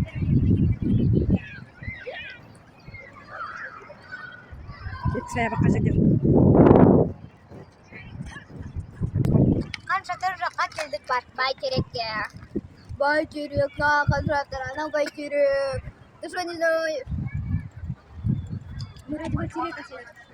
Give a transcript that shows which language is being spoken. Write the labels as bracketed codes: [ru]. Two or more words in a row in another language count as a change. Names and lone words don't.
[kk] Қан шатыр жаққа келдік, Бәйтерекке. Бәйтерек, Қан шатыр, анау Бәйтерек. [ru] Ты что, не знаешь? Мы ради Бәйтерека сели.